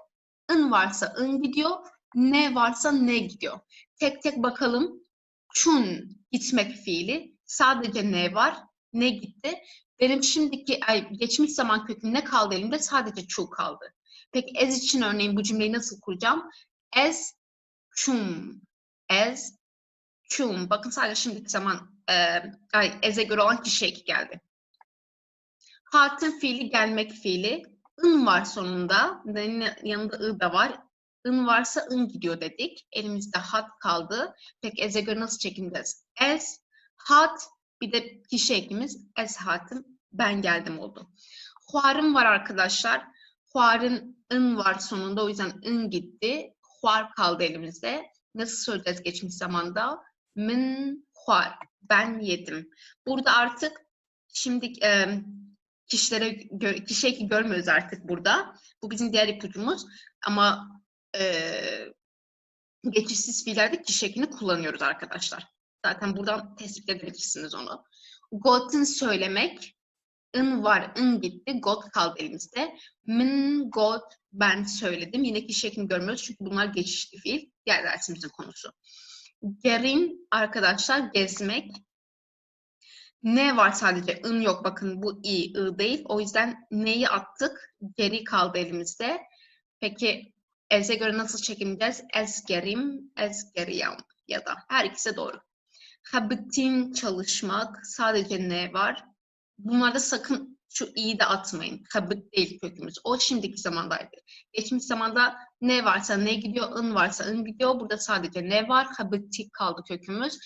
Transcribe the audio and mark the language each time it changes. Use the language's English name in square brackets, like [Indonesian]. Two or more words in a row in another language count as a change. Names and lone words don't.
[Turkish] ın varsa ın gidiyor, ne varsa ne gidiyor. Tek tek bakalım. Çun gitmek fiili. Sadece ne var, ne gitti. Benim şimdiki geçmiş zaman köküm ne kaldı elimde? Sadece çu kaldı. Peki ez için örneğin bu cümleyi nasıl kuracağım? [Kurdish] Ez çum. Ez çum. [Turkish] Bakın sadece şimdiki zaman ez'e göre olan kişi eki geldi. Hatın fiili gelmek fiili. ın var sonunda. Yanında ı da var. ın varsa ın gidiyor dedik. Elimizde hat kaldı. Peki ez'e göre nasıl çekeceğiz? [Kurdish] Ez, hat, [Turkish] bir de kişi ekimiz [Kurdish] ez hatım, [Turkish] ben geldim oldu. Huarım var arkadaşlar. Huar'ın ın var sonunda, o yüzden ın gitti. Huar kaldı elimizde. Nasıl söyleyeceğiz geçmiş zamanda? [Kurdish] Min huar. [Turkish] Ben yedim. Burada artık şimdi kişiyi görmüyoruz artık burada. Bu bizim diğer ipucumuz. Ama geçişsiz fiillerde kişi ekini kullanıyoruz arkadaşlar. Zaten buradan tespit edebilirsiniz onu. Got'un söylemek. ın var, ın gitti. Got kaldı elimizde. [Kurdish] Min, got, [Turkish] ben söyledim. Yine kişi ekini görmüyoruz çünkü bunlar geçişli fiil. Diğer dersimizin konusu. Gerin arkadaşlar gezmek. Ne var sadece? ın yok. Bakın bu ı değil. O yüzden neyi attık? Geri kaldı elimizde. Peki ez'e göre nasıl çekimleyeceğiz? [Kurdish] Ez gerim, ez geriyam [Turkish] ya da her ikisi doğru. Habitin çalışmak. Sadece ne var? Bunlarda sakın şu i'yi de atmayın. Habit değil kökümüz. O şimdiki zamandaydı. Geçmiş zamanda ne varsa ne gidiyor, ın varsa ın gidiyor. Burada sadece ne var? Habiti kaldı kökümüz.